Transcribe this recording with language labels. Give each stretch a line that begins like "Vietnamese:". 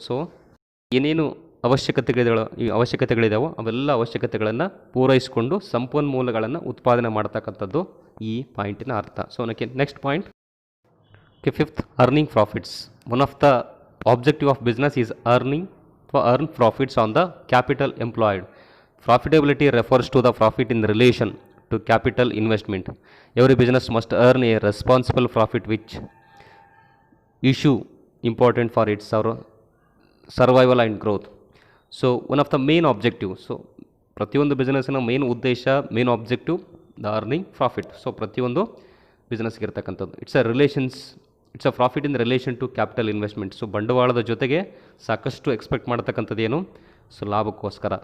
Kannada: So ಏನೇನು ಅವಶ್ಯಕತೆಗಳಿದಾವೋ ಅವೆಲ್ಲ ಅವಶ್ಯಕತೆಗಳನ್ನು ಪೂರೈಸಿಕೊಂಡು ಸಂಪನ್ಮೂಲಗಳನ್ನು ಉತ್ಪಾದನೆ ಮಾಡ್ತಕ್ಕಂಥದ್ದು ಈ ಪಾಯಿಂಟಿನ ಅರ್ಥ.
English: So ನನಗೆ next point, okay, 5th, earning profits. One of the objective of business is earn profits on the capital employed. Profitability refers to the profit in relation to capital investment. Every business must earn a responsible profit which issue important for its survival and growth. So one of the main objective, so
Kannada: ಪ್ರತಿಯೊಂದು ಬಿಸ್ನೆಸ್ಸಿನ main objective the earning profit. So ಪ್ರತಿಯೊಂದು ಬಿಸ್ನೆಸ್ಗೆ ಇರ್ತಕ್ಕಂಥದ್ದು
English: It's a profit in relation to capital investment.
Kannada: So ಬಂಡವಾಳದ ಜೊತೆಗೆ ಸಾಕಷ್ಟು expect ಮಾಡ್ತಕ್ಕಂಥದ್ದು ಏನು, so ಲಾಭಕ್ಕೋಸ್ಕರ.